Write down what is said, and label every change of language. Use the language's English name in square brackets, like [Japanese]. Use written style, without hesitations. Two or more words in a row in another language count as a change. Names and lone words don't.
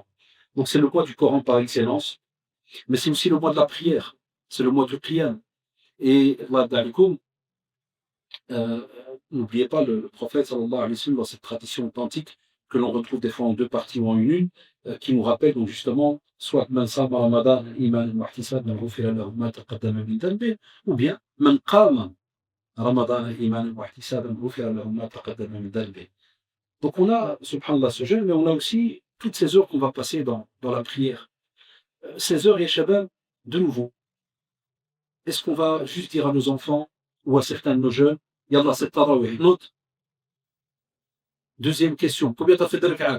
[French] Donc c'est le mois du Coran par excellence, mais c'est aussi le mois de la prière, c'est le mois du qiyam. Et n'oubliez pas le prophète [Arabic] صلى الله عليه وسلم [French] dans cette tradition authentique que l'on retrouve des fois en deux parties ou en une, qui nous rappelle donc justement soit [Arabic] من صام رمضان إيمانا واحتسابا غفر له ما تقدم من ذنبه, [French] ou bien [Arabic] من قام رمضان إيمانا واحتسابا غفر له ما تقدم من ذنبه. [French] Donc on a subhanallah ce jeûne, mais on a aussi toutes ces heures qu'on va passer dans la prière. Ces heures, [Arabic] يا شباب, [French] de nouveau, est-ce qu'on va juste dire à nos enfants ou à certains de nos jeunes, Yallah, c'est tarawih, note. Deuxième question, combien tu as fait de rak'at?